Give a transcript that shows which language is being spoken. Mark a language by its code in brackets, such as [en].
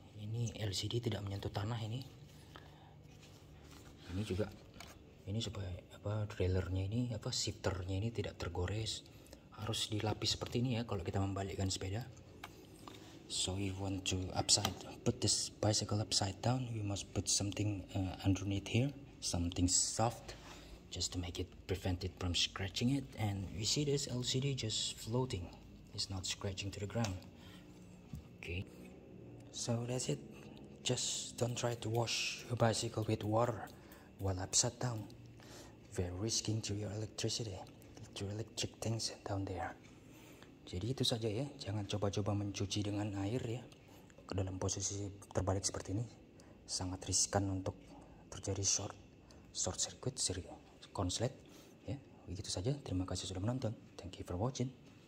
[id] Ini LCD tidak menyentuh tanah ini juga, ini supaya apa, derailleurnya ini apa, shifternya ini tidak tergores. Harus dilapis seperti ini ya kalau kita membalikkan sepeda. [en] So if you want to put this bicycle upside down, we must put something underneath here, something soft, just to make it prevent it from scratching it. And you see this LCD just floating, it's not scratching to the ground. Okay, so that's it. Just don't try to wash your bicycle with water while upside down. Very risking to your electricity, to electric things down there. [id] Jadi itu saja ya, jangan coba-coba mencuci dengan air ya ke dalam posisi terbalik seperti ini. Sangat riskan untuk terjadi short circuit, konslet ya. Begitu saja, terima kasih sudah menonton. [en] Thank you for watching.